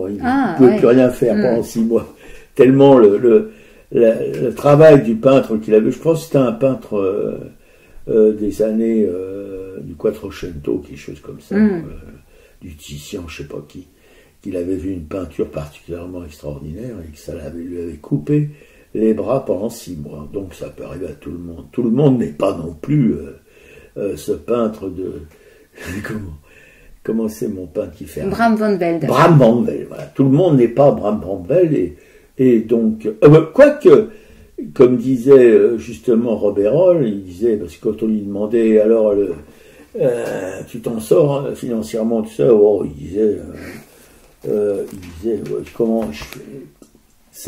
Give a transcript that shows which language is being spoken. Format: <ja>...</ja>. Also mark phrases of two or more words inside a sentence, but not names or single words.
<fr>Il ne pouvait plus rien faire pendant 6 mois. Tellement le travail du peintre qu'il avait, je pense que c'était un peintre des années du Quattrocento, quelque chose comme ça, du Titian, je sais pas qui, qu'il avait vu une peinture particulièrement extraordinaire et que ça lui avait coupé les bras pendant 6 mois. Donc ça peut arriver à tout le monde. Tout le monde n'est pas non plus ce peintre de... Comment c'est mon peintre qui fait... Bram van Velde. Bram van Velde, voilà. Tout le monde n'est pas Bram van Velde et donc... quoique, comme disait justement Rob Hérol, il disait, parce que quand on lui demandait, alors, tu t'en sors hein, financièrement, tout ça, il disait, comment je fais...</fr>